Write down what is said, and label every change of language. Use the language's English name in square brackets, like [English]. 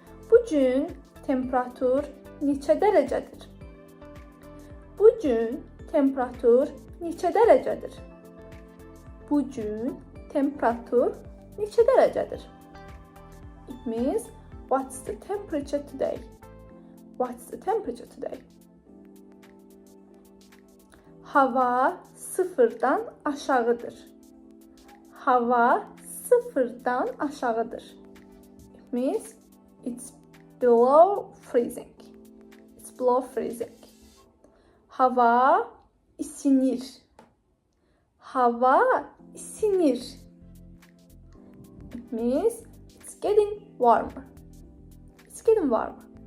[Azerbaijani] Bugün temperatur neçə dərəcədir? Bugün temperatur neçə dərəcədir? Bugün temperatur neçə dərəcədir? [English] It means what's the temperature today? What's the temperature today? [Azerbaijani] Hava sıfırdan aşağıdır. Hava sıfırdan aşağıdır. [English] It means it's below freezing. It's below freezing. [Azerbaijani] Hava isinir. Hava isinir. [English] It means it's getting warmer. It's getting warmer.